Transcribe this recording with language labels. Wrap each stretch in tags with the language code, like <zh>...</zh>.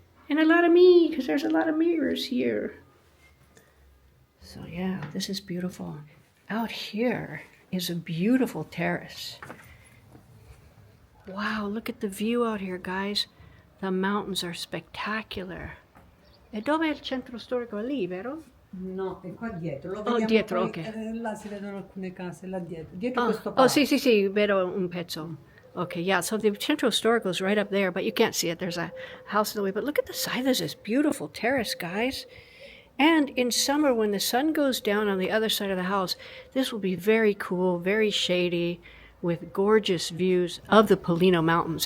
<en>And a lot of me, because there's a lot of mirrors here. So yeah, this is beautiful. Out here is a beautiful terrace. Wow, look at the view out here, guys. The mountains are spectacular.</en> <it>E dove è il centro storico? È lì, vero? No, è qua dietro. Lo Oh, dietro, ok. Là si vedono alcune case, là dietro. Dietro questo palazzo. Oh, sì, vedo un pezzo.</it> <en>Okay, yeah, so the centro storico is right up there, but you can't see it. There's a house in the way. But look at the size of this beautiful terrace, guys. And in summer, when the sun goes down on the other side of the house, this will be very cool, very shady, with gorgeous views of the Pollino Mountains.</en>